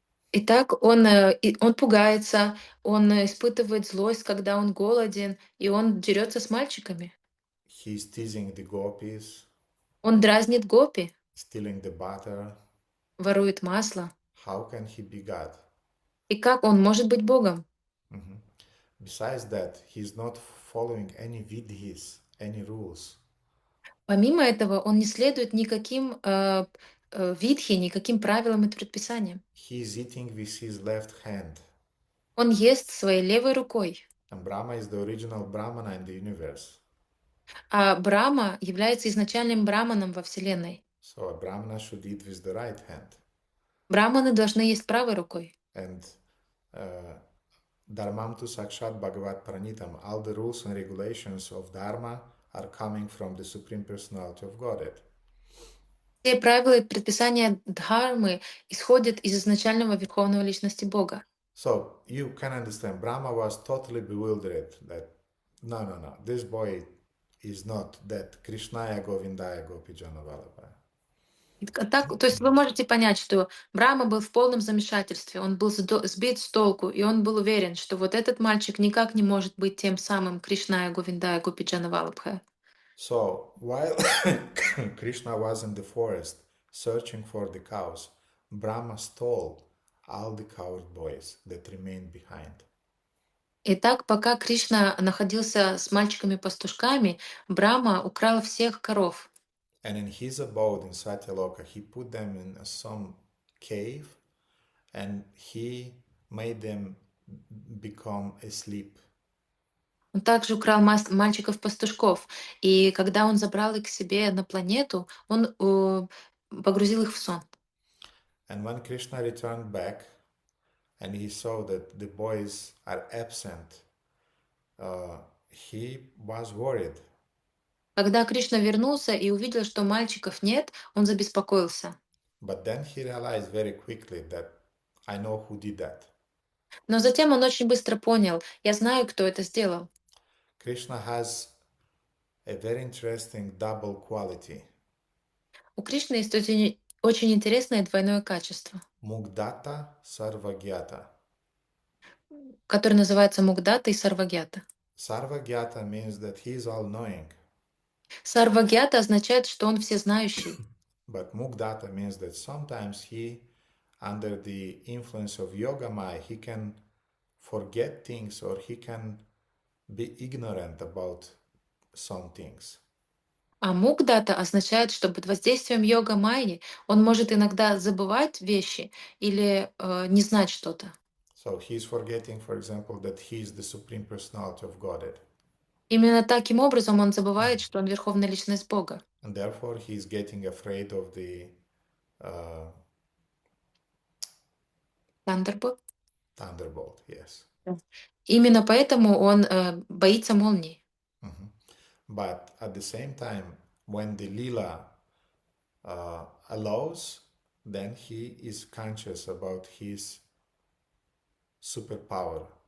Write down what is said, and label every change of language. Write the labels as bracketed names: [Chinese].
[Russian] Итак, он пугается, он испытывает злость, когда он голоден, и он дерется с мальчиками. [English] He's teasing the gopis, [Russian] Он дразнит гопи, [English] stealing the butter. [Russian] ворует масло. [English] How can he be God? [Russian] И как он может быть Богом? [English] Besides that, he's not following any vidhis, any rules. [Russian] Помимо этого, он не следует никаким видхи, никаким правилам и предписаниям. [English] He's eating with his left hand. [Russian] Он ест своей левой рукой. [English] And Brahma is the original Brahmana in the universe. [Russian] А Брахма является изначальным браманом во Вселенной. [English] So a Brahmana should eat with the right hand. [Russian] Браманы должны есть правой рукой. [Sanskrit] And Dharmam tu Sakshat Bhagavat Pranitam. [English] All the rules and regulations of Dharma are coming from the Supreme Personality of Godhead. [Russian] Все правила и предписания дхармы исходят из изначального Верховного Личности Бога. [English] So you can understand, Brahma was totally bewildered that no, this boy is not that [Sanskrit] Krishnaya Govindaya Gopijana Vallabha. [Russian] То есть вы можете понять, что Брахма был в полном замешательстве, он был сбит с толку, и он был уверен, что вот этот мальчик никак не может быть тем самым [Sanskrit] Кришная Говиндая Гопиджана Валабха. [English] So while Krishna was in the forest searching for the cows, Brahma stole all the coward boys that remained behind. [Russian] Итак, пока Кришна находился с мальчиками-пастушками, Брахма украл всех коров. [English] And in his abode in Satyaloka, he put them in some cave and he made them become asleep. [Russian] Он также украл мальчиков-пастушков, и когда он забрал их к себе на планету, он погрузил их в сон. [English] And when Krishna returned back and he saw that the boys are absent, he was worried. [Russian] Когда Кришна вернулся и увидел, что мальчиков нет, он забеспокоился. [English] But then he realized very quickly that I know who did that. [Russian] Но затем он очень быстро понял, я знаю, кто это сделал. [English] Krishna has a very interesting double quality. [Russian] У Кришны есть очень интересное двойное качество, [Sanskrit] Mugdata Sarvagyata. [Russian] которое называется Мугдата и Сарвагьята. [English] Sarvagyata means that he is all-knowing. [Russian] Сарвагьята означает, что он всезнающий. [English] But Mugdata means that sometimes he, under the influence of Yoga Maya, he can forget things or he can be ignorant about some things. [Russian] А Мугдата означает, что под воздействием йога майи он может иногда забывать вещи или не знать что-то. [English] So he's forgetting, for example, that he is the Supreme Personality of Godhead. Именно таким образом он забывает, что он Верховная Личность Бога. And therefore he is getting afraid of the uh, Thunderbolt. thunderbolt, yes. [Russian] Именно поэтому он боится молнии. Mhm. [English] But at the same time, when the lila allows, then he is conscious about his superpower.